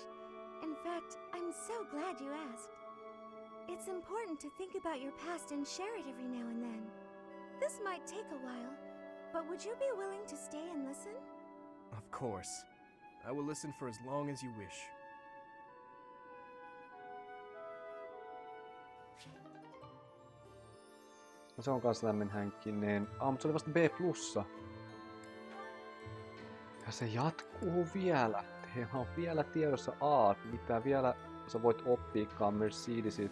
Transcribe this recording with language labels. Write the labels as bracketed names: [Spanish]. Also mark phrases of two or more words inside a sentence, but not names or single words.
[English] In fact, I'm so glad you asked. It's important to think about your past and share it every now and then. This might take a while, but would you be willing to stay and listen? Of course. I will listen for as long as you wish. [Finnish] No se on kans lämminhenkinen. Mutta se oli vasta B+. Ja se jatkuu vielä. Teillä on vielä tiedossa A, mitä vielä sä voit oppiikaan Mercedesin.